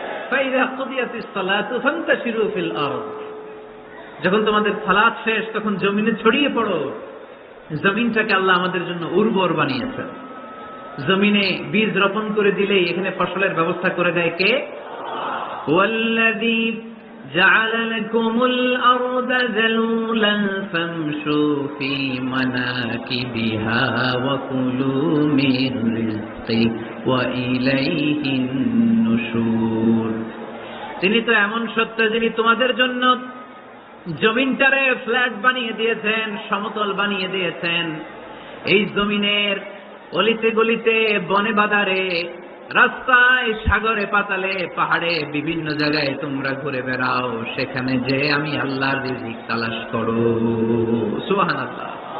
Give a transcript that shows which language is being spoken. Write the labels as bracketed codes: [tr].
[ar] ফাইদা কুদিয়াতিস সালাতু ফান্তাশিরু ফিল আরদ, [bn] যখন তোমাদের সালাত শেষ তখন জমিনে ছড়িয়ে পড়ো। জমিনটাকে আল্লাহ আমাদের জন্য উর্বর বানিয়েছেন। জমিনে বীজ রোপণ করে দিলেই এখানে ফসলের ব্যবস্থা করে দেয় কে? ওয়াল্লাযী [ar] جعل لكم الأرض ذلولا فامشوا في مناكبها وكلوا من رزقه وإليه النشور। [bn] তিনি তো এমন সত্য যিনি তোমাদের জন্য জমিনটারে ফ্ল্যাট বানিয়ে দিয়েছেন, সমতল বানিয়ে দিয়েছেন। এই জমিনের অলিতে গলিতে, বনে বাদারে, রাস্তায়, সাগরে, পাতালে, পাহাড়ে, বিভিন্ন জায়গায় তোমরা ঘুরে বেড়াও, সেখানে যে আমি আল্লাহর রিজিক তালাশ করো। সুবহানাল্লাহ।